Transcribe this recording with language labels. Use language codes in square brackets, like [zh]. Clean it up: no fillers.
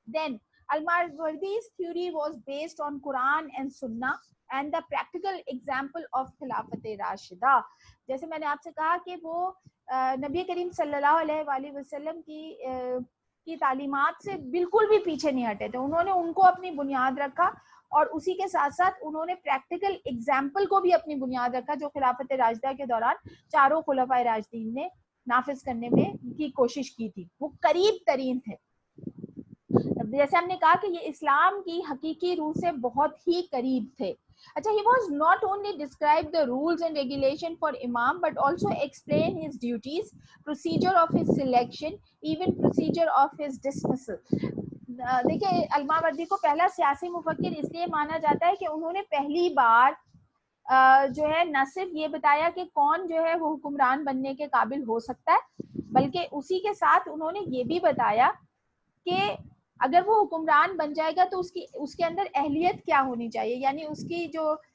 [en] دین Al-Mawardi's theory was based on Quran and Sunnah and the practical example of Khilafat Rashida. [ur] جیسے میں نے آپ سے کہا کہ وہ نبی کریم صلی اللہ علیہ وآلہ وسلم کی تعلیمات سے بالکل بھی پیچھے نہیں ہٹے تھے. انہوں نے ان کو اپنی بنیاد رکھا اور اسی کے ساتھ ساتھ انہوں نے پریکٹیکل ایگزامپل کو بھی اپنی بنیاد رکھا جو خلافت راشدہ کے دوران چاروں خلفائے راشدین نے نافذ کرنے میں کی کوشش کی تھی. وہ قریب ترین تھے. جیسے ہم نے کہا کہ یہ اسلام کی حقیقی روح سے بہت ہی قریب تھے. [en] اچھا, he was not only describe the rules and regulation for imam but also explain his duties, procedure of his selection, even procedure of his dismissal. [ur] دیکھیں الماوردی کو پہلا سیاسی مفکر اس لیے مانا جاتا ہے کہ انہوں نے پہلی بار جو ہے نہ صرف یہ بتایا کہ کون جو ہے وہ حکمران بننے کے قابل ہو سکتا ہے, بلکہ اسی کے ساتھ انہوں نے یہ بھی بتایا کہ اگر وہ حکمران بن جائے گا تو اس کے اندر اہلیت کیا ہونی چاہیے, یعنی اس کی جو